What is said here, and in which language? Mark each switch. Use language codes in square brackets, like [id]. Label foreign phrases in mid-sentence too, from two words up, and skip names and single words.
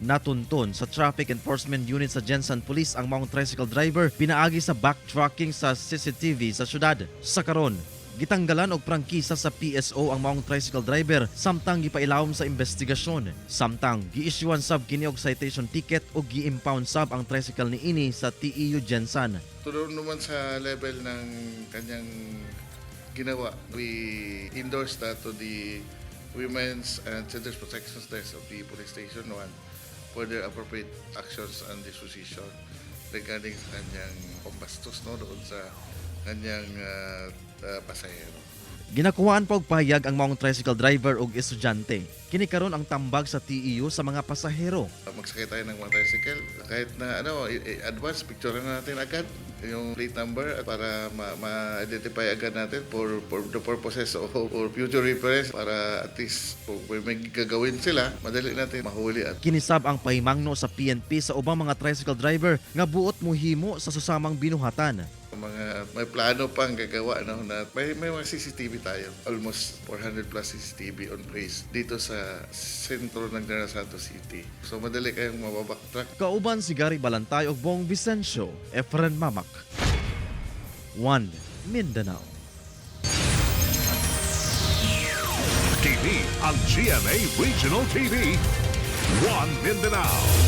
[ceb] Natunton sa Traffic Enforcement Unit sa Jensen Police ang maong tricycle driver pinaagi sa backtracking sa CCTV sa syudad. Sa karon, gitanggalan og prangkisa sa PSO ang maong tricycle driver samtang gipailawom sa investigasyon. Samtang gi-issuean sab kini og [en] citation ticket [ceb] ug gi-impound sab ang tricycle niini sa TEU Jensen. [tl] Tuloy naman sa level ng kanyang ginawa, [en] we endorse that to the Women's and Children's Protection Desk of the Police Station 1 for their appropriate actions and disposition regarding [tl] sa kanyang pambastos doon sa kanyang pasahero. [ceb] Ginakuhaan pa og pahayag ang maong tricycle driver ug estudyante. Kini karon ang tambag sa TEU sa mga pasahero. [tl] Magsakay tayo ng mga tricycle, kahit na [en] advance picture [tl] na natin agad yung [en] plate number [tl] para ma-identify agad natin [en] for the purposes of future reference [tl] para at least kung may gagawin sila, madali natin mahuli. [ceb] Kinisab ang pahimangno sa PNP sa ubang mga tricycle driver nga buot mohimo sa susamang binuhatan. [tl] May plano pang gagawa na may mga CCTV tayo, [en] almost 400 plus CCTV on place [tl] dito sa sentro ng [en] General Santos City. [tl] So madali kayong mababacktrack. [ceb] Kauban si Gary Balantay ug Bong Vicencio, Efren Mamak, 1 Mindanao. Kini ang GMA Regional TV, 1 Mindanao.